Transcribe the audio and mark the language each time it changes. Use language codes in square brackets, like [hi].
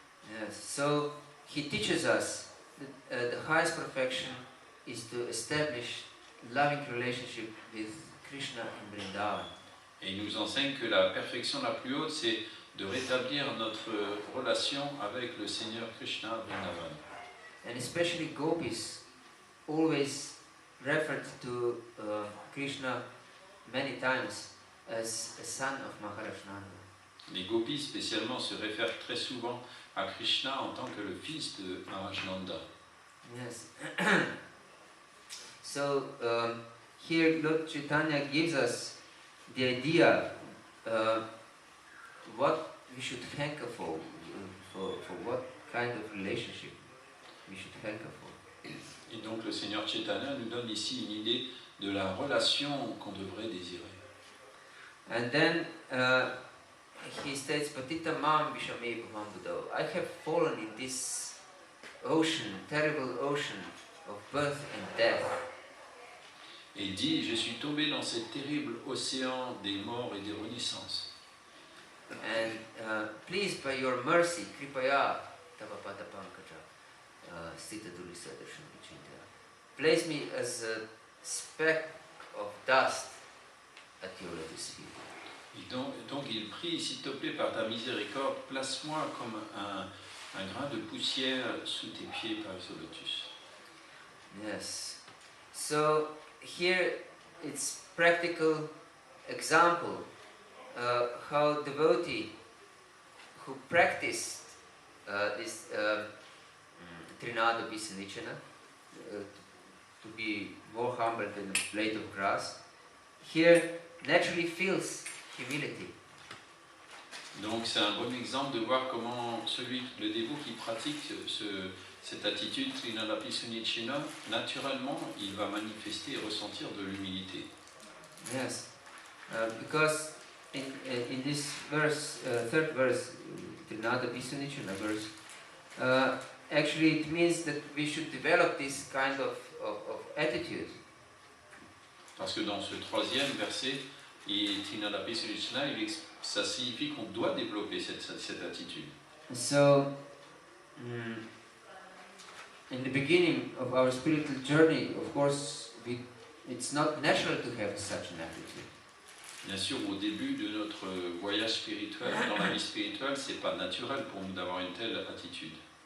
[en] Yes, so he teaches us that the highest perfection is to establish loving relationship with Krishna in Vrindavan. [fr] Et il nous enseigne que la perfection la plus haute, c'est de rétablir notre relation avec le Seigneur Krishna à Vrindavan. [en] And especially gopis always referred to Krishna many times as a son of Maharaj Nanda. [fr] Les gopis spécialement se réfèrent très souvent à Krishna en tant que le fils de Maharaj Nanda. [en] Yes. So here Lord Chaitanya gives us the idea what we should hanker for what kind of relationship we should hanker for. [fr] Et donc le Seigneur Chaitanya nous donne ici une idée de la relation qu'on devrait désirer. [en] And then he states, Patita Mam Vishame Bhavam Buddha. I have fallen in this ocean, terrible ocean of birth and death. [fr] Et il dit, je suis tombé dans ce terrible océan des morts et des renaissances. [en] And please, by your mercy, Kripaya Tavapada Pankaja, Sita Dulisa Darshan Vichinta, place me as a speck of dust at your lotus feet. [fr] Et donc il prie, s'il te plaît, par ta miséricorde, place-moi comme un grain de poussière sous tes pieds par ce lotus. [en] Yes. So here it's practical example how devotee who practiced this Trinada Visanichana, to be more humble than a blade of grass, here naturally feels humility. [fr] Donc c'est un bon exemple de voir comment le dévot qui pratique cette attitude Trinadapi Sunicina, naturellement, il va manifester et ressentir de l'humilité. [en] Yes, because in this verse, third verse, Trinadapi Sunicina verse, actually it means that we should develop this kind of attitude. [fr] Parce que dans ce troisième verset, Trinadapi Sunicina, ça signifie qu'on doit développer cette attitude. [en] So, in the beginning of our spiritual journey, of course, it's not natural to have such an attitude. [fr] Bien sûr, au début de notre voyage spirituel, dans la vie spirituelle, c'est pas naturel pour nous d'avoir une telle attitude.